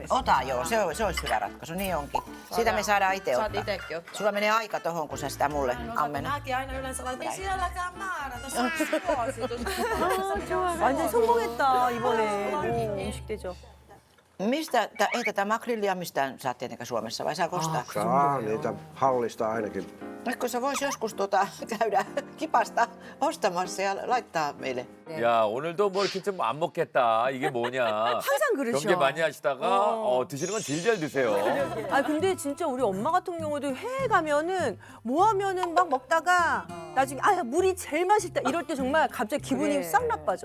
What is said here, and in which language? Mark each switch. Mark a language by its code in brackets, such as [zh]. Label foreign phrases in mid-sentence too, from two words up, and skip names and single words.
[fi] Ota joo, se olisi hyvä ratkaisu, niin onkin. Siitä me saadaan itse Saat ottaa. itekin ottaa. Sulla menee aika tohon, kun sä sitä mulle ammennat. Mäkin aina yleensä laitan, ei sielläkään määrätä, se on suositus. [ko] 아, 좋아. 완전 성공했다 이번에. 오, 음식 대접. [fi] Ei tätä makrillia mistään saa tietenkään Suomessa, vai saa ostaa? Saa niitä hallista ainakin. Eikö sä vois joskus käydä kipasta ostamassa ja laittaa meille? [ko] 야, 오늘도 뭐 이렇게 좀 안 먹겠다. 이게 뭐냐. 항상 그러셔. 경계 많이 하시다가 드시는 건 질질 드세요. 아 근데 진짜 우리 엄마 같은 경우도 해외 가면은 뭐 하면은 막 먹다가 나중에 아 물이 제일 맛있다 이럴 때 정말 갑자기 기분이 싹 나빠져.